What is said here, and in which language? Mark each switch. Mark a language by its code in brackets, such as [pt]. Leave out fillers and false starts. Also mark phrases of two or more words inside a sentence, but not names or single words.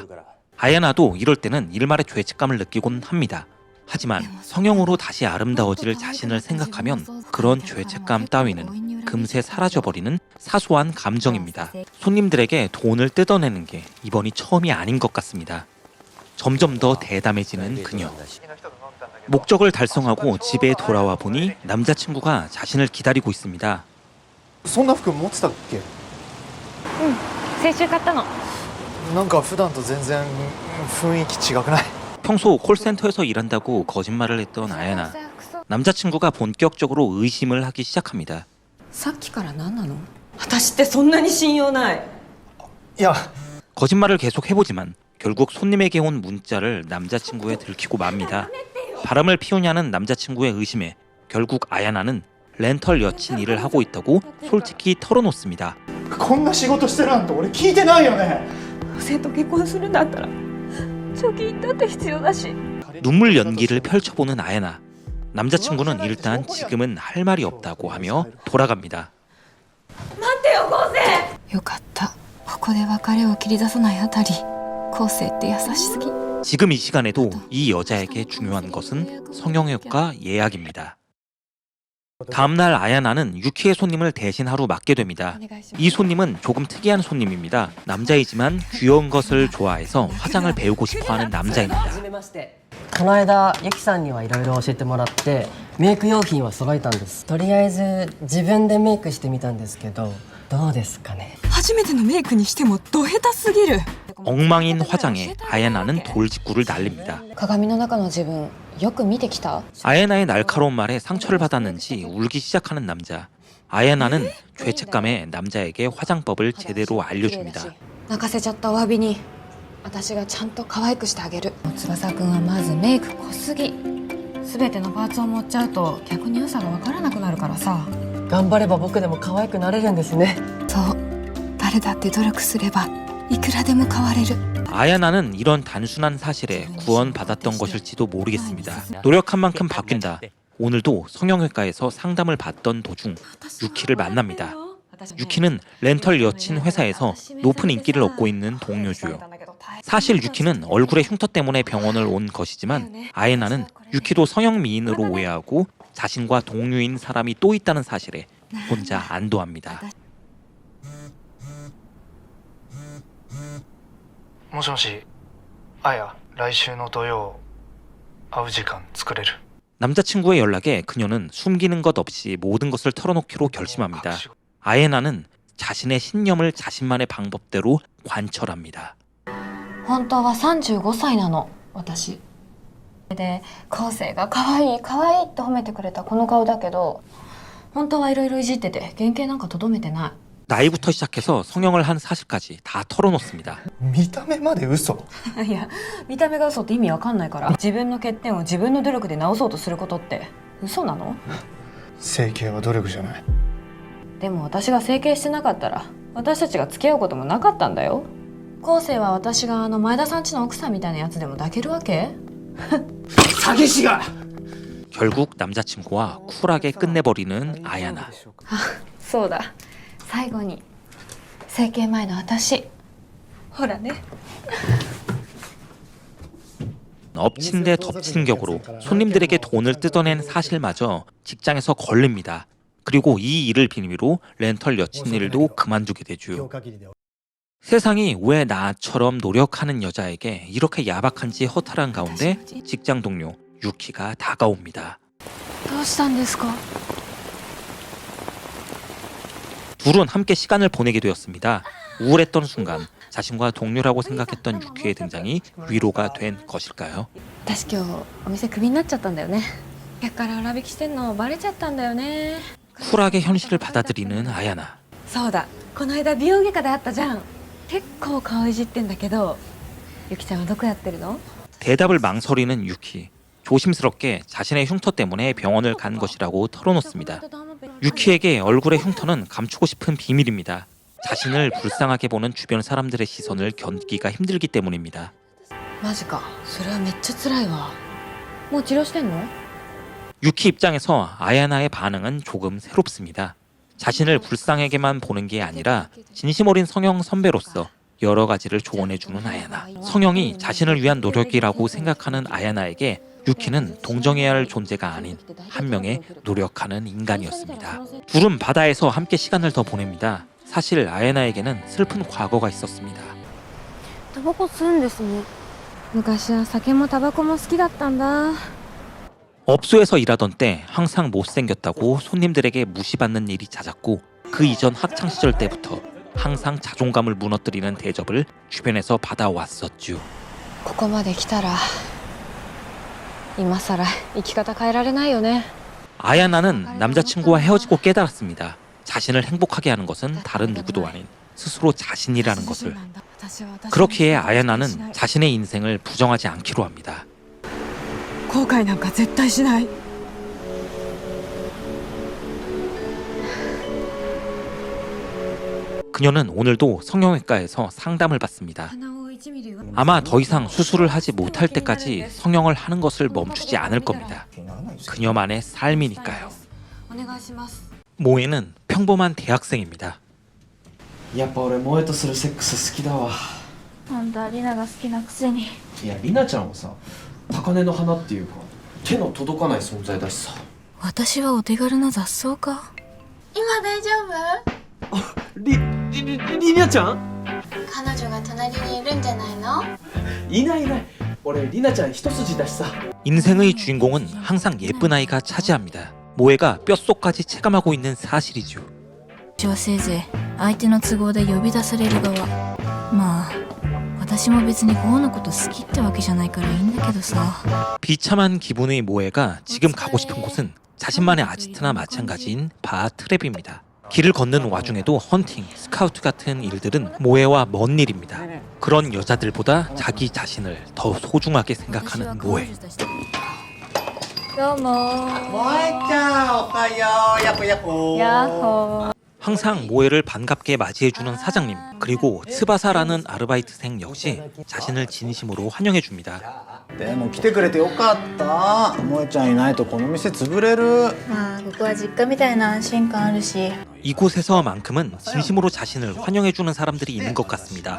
[ko] 아야나도 이럴 때는 일말의 죄책감을 느끼곤 합니다. 하지만 성형으로 다시 아름다워질 자신을 생각하면 그런 죄책감 따위는 금세 사라져버리는 사소한 감정입니다. 손님들에게 돈을 뜯어내는 게 이번이 처음이 아닌 것 같습니다. 점점 더 대담해지는 그녀. 목적을 달성하고 집에 돌아와 보니 남자친구가 자신을 기다리고 있습니다. [ja] そんな服持ってたっけ？先週買ったのなんか普段と全然雰囲気違くない？ [ko] 평소 콜센터에서 일한다고 거짓말을 했던 아야나. 남자친구가 본격적으로 의심을 하기 시작합니다. [ja] さっきから何なの私ってそんなに信用ないいや [ko] 거짓말을 계속 해보지만 결국 손님에게 온 문자를 남자친구에 들키고 맙니다. 바람을 피우냐는 남자친구의 의심에 결국 아야나는 렌털 여친 일을 하고 있다고 솔직히 털어놓습니다. [ja] こんな仕事してるなんて俺聞いてないよね。女性と結婚するんだったら貯金だって必要だし [ko] 눈물 연기를 펼쳐보는 아야나. 남자친구는 일단 지금은 할 말이 없다고 하며 돌아갑니다. [ja] 待ってよ昴生よかったここで別れを切り出さないあたり昴生って優しすぎ [ko] 지금 이 시간에도 이 여자에게 중요한 것은 성형외과 예약입니다. 다음날 아야나는 유키의 손님을 대신 하루 맡게 됩니다. 이 손님은 조금 특이한 손님입니다. 남자이지만 귀여운 것을 좋아해서 화장을 배우고 싶어하는 남자입니다. [ja] この間ユキさんにはいろいろ教えてもらってメイク用品は揃えたんです。とりあえず自分でメイクしてみたんですけどどうですかね。初めてのメイクにしてもど下手すぎる [ko] 엉망인 화장에 아야나는 돌직구를 날립니다. [ja] 鏡の中の自分よく見てきた [ko] 아야나의 날카로운 말에 상처를 받았는지 울기 시작하는 남자. 아야나는 죄책감에 남자에게 화장법을 제대로 알려줍니다. [ja] 泣かせちゃったお詫びに私がちゃんと可愛くしてあげる翼くんはまずメイク濃すぎ全てのパーツを持っちゃうと逆に良さが分からなくなるからさ頑張れば僕でも可愛くなれるんですね。そう誰だって努力すればいくらでも変われる [ko] 아야나는 이런 단순한 사실에 구원받았던 것일지도 모르겠습니다. 노력한 만큼 바뀐다. 오늘도 성형외과에서 상담을 받던 도중 유키를 만납니다. 유키는 렌털 여친 회사에서 높은 인기를 얻고 있는 동료주요. 사실 유키는 얼굴의 흉터 때문에 병원을 온 것이지만 아야나는 유키도 성형 미인으로 오해하고 자신과 동료인 사람이 또 있다는 사실에 혼자 안도합니다. [ja] もしもし、あや、来週の土曜会う時間作れる？ [ko] 남자친구의 연락에 그녀는 숨기는 것 없이 모든 것을 털어놓기로 결심합니다. 아예나는 자신의 신념을 자신만의 방법대로 관철합니다. [ja] 本当は35歳なの私で昴生が可愛い可愛いって褒めてくれたこの顔だけど本当はいろいろいじってて原型なんかとどめてない 나이부터 시작해서 성형을 한 사실까지 다 털어놓습니다. 見た目まで嘘？いや見た目が嘘って意味わかんないから自分の欠点を自分の努力で直そうとすることって嘘なの整形は努力じゃない。でも私が整形してなかったら私たちが付き合うこともなかったんだよ昴生は私が前田さん家の奥さんみたいなやつでも抱けるわけ詐欺師が [ko] 결국 남자친구와 쿨하게 끝내버리는 아야나. [ja] そうだ最後に整形前の私ほらね [ko] 엎친 데 덮친 격으로 손님들에게 돈을 뜯어낸 사실마저 직장에서 걸립니다. 그리고 이 일을 빌미로 렌털 여친 일도 그만두게 되죠. 세상이 왜 나처럼 노력하는 여자에게 이렇게 야박한지 허탈한 가운데 직장 동료 유키가 다가옵니다. [ja] どうしたんですか [ko] 둘은 함께 시간을 보내게 되었습니다. 우울했던 순간 자신과 동료라고 생각했던 유키의 등장이 위로가 된 것일까요? [ja] 私今日お店クビになっちゃったんだよね客から裏引きしてんのバレちゃったんだよね [ko] 쿨하게 현실을 받아들이는 아야나. [ja] そうだこの間美容外科で会ったじゃん結構顔いじってんだけどゆきちゃんはどこやってるの？ [ko] 대답을 망설이는 유키. 조심스럽게 자신의 흉터 때문에 병원을 간 것이라고 털어놓습니다. 유키에게 얼굴의 흉터는 감추고 싶은 비밀입니다. 자신을 불쌍하게 보는 주변 사람들의 시선을 견디기가 힘들기 때문입니다. [ja] マジか。それはめっちゃ辛いわ。もう治療してんの？ [ko] 유키 입장에서 아야나의 반응은 조금 새롭습니다. 자신을 불쌍하게만 보는 게 아니라 진심 어린 성형 선배로서 여러 가지를 조언해주는 아야나. 성형이 자신을 위한 노력이라고 생각하는 아야나에게 유키는 동정해야 할 존재가 아닌 한 명의 노력하는 인간이었습니다. 둘은 바다에서 함께 시간을 더 보냅니다. 사실 아야나에게는 슬픈 과거가 있었습니다. [ja] タバコ吸うんですね。昔は酒もタバコも好きだったんだ。 [ko] 업소에서 일하던 때 항상 못생겼다고 손님들에게 무시받는 일이 잦았고 그 이전 학창시절 때부터 항상 자존감을 무너뜨리는 대접을 주변에서 받아왔었죠. [ja] ここまで来たら今さら生き方変えられないよね。 [ko] 아야나는 남자친구와 헤어지고 깨달았습니다. 자신을 행복하게 하는 것은 다른 누구도 아닌 스스로 자신이라는 것을. 그렇기에 아야나는 자신의 인생을 부정하지 않기로 합니다. [ja] 後悔なんか絶対しない。 [ko] 그녀는 오늘도 성형외과에서 상담을 받습니다. 아마 더 이상 수술을 하지 못할 때까지 성형을 하는 것을 멈추지 않을 겁니다. 그녀만의 삶이니까요. 모에는 평범한 대학생입니다. [ja] やっぱ俺萌えとするセックス好きだわ。本当はリナが好きなくせに。いやリナちゃんはさ高嶺の花っていうか手の届かない存在だしさ。私はお手軽な雑草か。今大丈夫？リナちゃん？彼女が隣にいるんじゃないの？いないいない。俺リナちゃん一筋だしさ。 [ko] 인생의 주인공은 항상 예쁜 아이가 차지합니다. 모에가 뼛속까지 체감하고 있는 사실이죠. [ja] 私はせいぜい相手の都合で呼び出される側。まあ私も別にゴーのこと好きってわけじゃないからいいんだけどさ。 [ko] 비참한 기분의 모에가 지금 가고 싶은 곳은 자신만의 아지트나 마찬가지인 바 트랩입니다. 길을 걷는 와중에도 헌팅, 스카우트 같은 일들은 모에와 먼 일입니다. 그런 여자들보다 자기 자신을 더 소중하게 생각하는 모에. [ja] どうも。萌えちゃんおはようやっほやっほやっほ。 [ko] 항상 모에를 반갑게 맞이해주는 사장님, 그리고 스바사라는 아르바이트생 역시 자신을 진심으로 환영해줍니다. [ja] でも来てくれてよかった萌ちゃんいないとこの店潰れるまあここは実家みたいな安心感あるし。 [ko] 이곳에서만큼은 진심으로 자신을 환영해주는 사람들이 있는 것 같습니다.